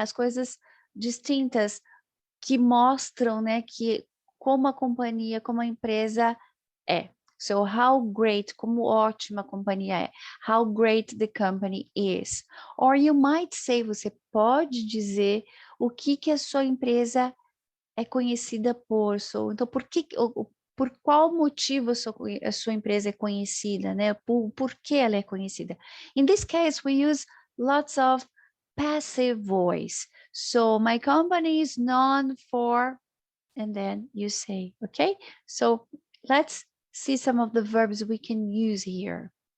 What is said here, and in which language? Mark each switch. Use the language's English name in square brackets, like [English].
[Portuguese] As coisas distintas que mostram, né, que como a companhia, como a empresa é. [English] So how great, [Portuguese] como ótima a companhia é. [English] How great the company is. Or you might say, [Portuguese] você pode dizer o que a sua empresa é conhecida por. So, então, por qual motivo a sua empresa é conhecida, né? Por que ela é conhecida? [English] In this case, we use lots of passive voice. So my company is known for, and then you say, okay? So let's see some of the verbs we can use here.